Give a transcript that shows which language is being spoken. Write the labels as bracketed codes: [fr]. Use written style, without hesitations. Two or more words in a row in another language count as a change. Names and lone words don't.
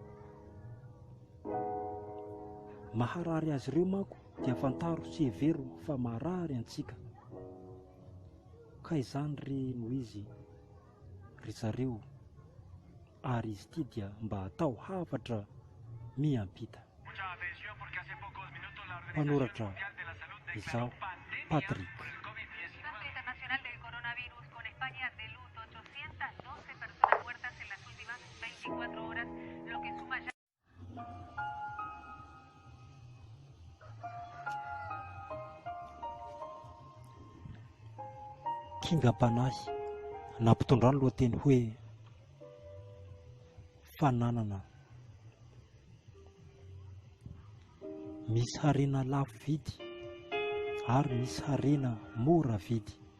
[mg] Maharary azy ireo manko dia fantaro sy hevero fa marary antsika, ka izany re no izy ry zareo, ary izy ity dia mba atao hafatra miampita. Panoratra izaho, Patrick. [es] Parte internacional del coronavirus con España de luto, 812 personas muertas en las últimas 24 horas, lo que suma ya. [mg] Kingam-panahy nampitondrano lohateny hoe fananana. Misy harena lafo vidy ary misy harena mora vidy.